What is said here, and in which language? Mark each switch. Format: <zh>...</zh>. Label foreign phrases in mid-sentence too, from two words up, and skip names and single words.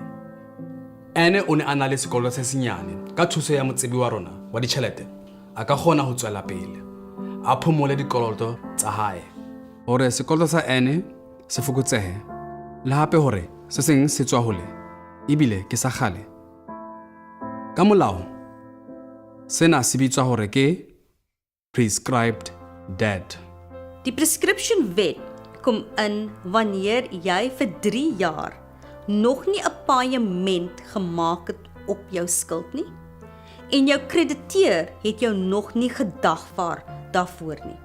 <st>Ene o ne a na le sekolo se senyane ka thuso ya motsebi wa rona wa ditjhelete a ka kgona ho tswela pele a phomole dikoloto tsa hae hore sekoloto sa ene se fokotsehe le hape hore se seng se tswa hole ebile ke sa kgale. Ka molao sena se bitswa hore ke</st> <en>prescribed debt.</en> <af>Die prescription wet kom in wanneer jy vir 3 jaar nog nie 'n paaiement gemaak het op jou skuld nie en jou krediteur het jou nog nie gedagvaar daarvoor nie.</af>